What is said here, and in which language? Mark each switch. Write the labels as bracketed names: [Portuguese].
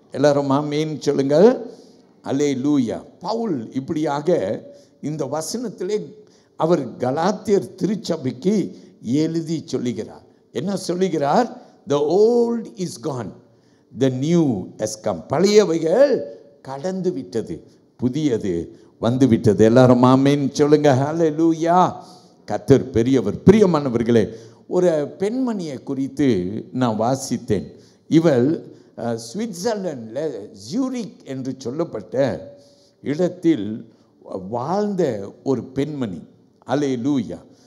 [Tamil] எல்லாரும் ஆமென் சொல்லுங்கள். அல்லேலூயா. பவுல் இப்படியாக இந்த வசனத்திலே அவர் கலாத்தியர் திருச்சபைக்கு எழுதி சொல்லுகிறார். என்ன சொல்லுகிறார்? [English] The old is gone, the new has come. [Tamil] பழையவைகள் கடந்து விட்டது, புதியது வந்து விட்டது. எல்லாரும் ஆமென் சொல்லுங்க. ஹல்லேலூயா. கர்த்தர் பெரியவர். பிரியமானவர்களே, ஒரு பெண்மணியை குறித்து நான் வாசித்தேன். இவள் சுவிட்சர்லாண்டில் ஜூரிக் என்று சொல்லப்பட்ட இடத்தில் வாழ்ந்த ஒரு பெண்மணி. அல்லேலூயா.